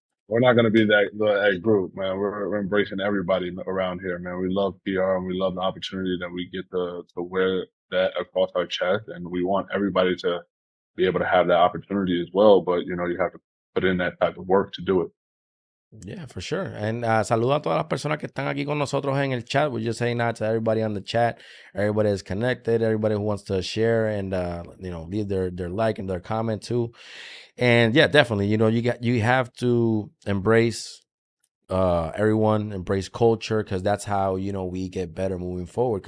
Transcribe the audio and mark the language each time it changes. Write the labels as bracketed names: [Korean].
[English] we're not going to be that group, man. We're embracing everybody around here, man. We love PR and we love the opportunity that we get to wear that across our chest, and we want everybody to be able to have that opportunity as well. But you know, you have to put in that type of work to do it. Yeah, for sure. [Spanish] And saludo a todas las personas que están aquí con nosotros en el chat. [English] We're just saying that to everybody on the chat. Everybody is connected. Everybody who wants to share and leave their like and their comment too. And yeah, definitely. You have to embrace everyone, embrace culture, because that's how we get better moving forward.